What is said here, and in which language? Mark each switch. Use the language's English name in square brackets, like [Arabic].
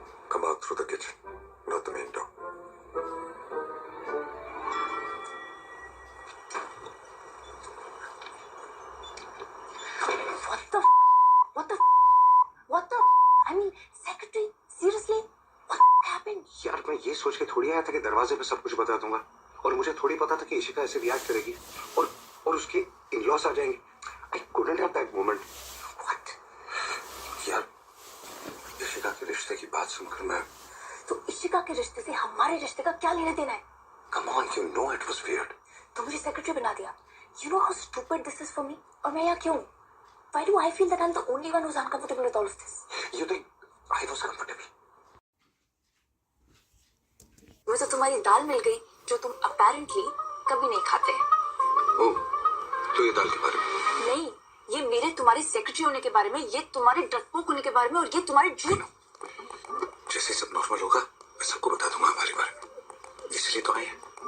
[English] Come out through the kitchen, not the main door. What the I mean, secretary, seriously? What happened? [Hindi] यार मैं ये सोच के थोड़ी आया था कि दरवाजे पे सब कुछ बता दूंगा, और मुझे थोड़ी पता था कि इशिका ऐसे रिएक्ट करेगी और उसके इन-लॉस आ जाएंगे. [English] I couldn't have that moment. What? [Hindi] यार इशिका के रिश्ते की बात सुनकर मैं तो इशिका के रिश्ते से हमारे रिश्ते का क्या लेना देना है? [English] Come on, you know it was weird. [Hindi] तो मुझे सेक्रेटरी बना दिया. [English] You know how stupid this is for me? [Hindi] और मैं यहाँ क्यों? [English] Why do I feel that I'm the only one who's uncomfortable with all of this? You think I was comfortable? [Hindi] मुझे तो तुम्हारी दाल मिल गई जो तुम apparently कभी नहीं खाते. ओह, तो ये दाल के बारे में? नहीं, ये मेरे तुम्हारे सेक्रेटरी होने के बारे में, ये तुम्हारे डरपोक होने के बारे में, और ये तुम्हारे झूठ. जैसे सब नॉर्मल होगा मैं सबको बता दूंगा हमारे बारे में, इसलिए तो आए हैं.